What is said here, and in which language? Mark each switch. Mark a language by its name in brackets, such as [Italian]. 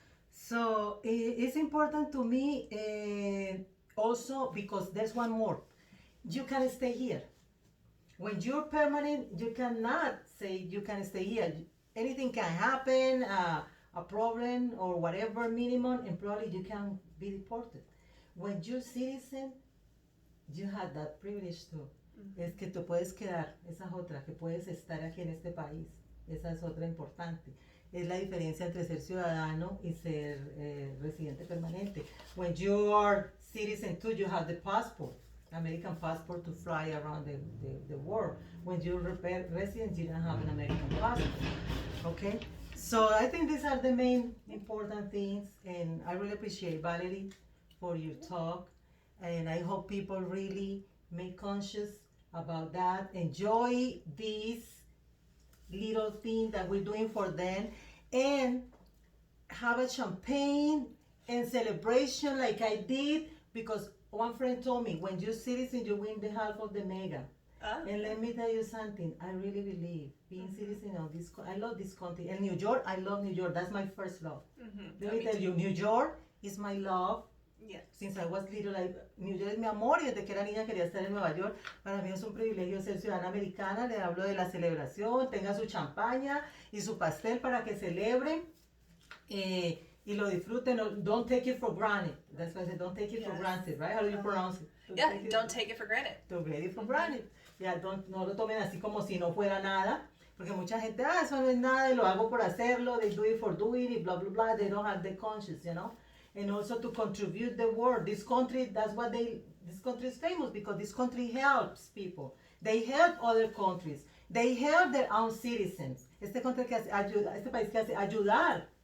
[English] So it's important to me also because there's one more. You can stay here. When you're permanent, you cannot say you can stay here. Anything can happen, a problem or whatever minimum, and probably you can be deported. When you're citizen, you have that privilege too. [Spanish] Es que te puedes quedar, esa es otra, que puedes estar aquí en este país. Esa es otra importante. Es la diferencia entre ser ciudadano y ser residente permanente. [English] When you are citizen too, you have the passport, American passport to fly around the world. When you're resident, you don't have an American passport. Okay? So I think these are the main important things, and I really appreciate Valerie for your talk, and I hope people really make conscious about that, enjoy this little thing that we're doing for them, and have a champagne and celebration like I did, because one friend told me, when you're citizen, you win the half of the mega. And let me tell you something, I really believe being citizen of this, I love this country. And New York, I love New York. That's my first love. Let me tell you, New York is my love. Yes. Since I was little, [Spanish] New York es mi amor, y desde que era niña quería estar en Nueva York. Para mí es un privilegio ser ciudadana americana. Le hablo de la celebración, tenga su champaña y su pastel para que celebren y lo disfruten. [English] Don't take it for granted. That's why I said don't take it for granted, right? How do you pronounce it? Don't take it for granted. Don't take it for granted. [Spanish] Yeah, no lo tomen así como si no fuera nada. Porque mucha gente, eso no es nada, y lo hago por hacerlo, [English] they do it for doing it, blah, blah, blah, they don't have the conscience, you know? And also to contribute the world. This country, this country is famous because this country helps people. They help other countries. They help their own citizens. [Spanish] Este country que hace ayuda, este país que hace ayudar.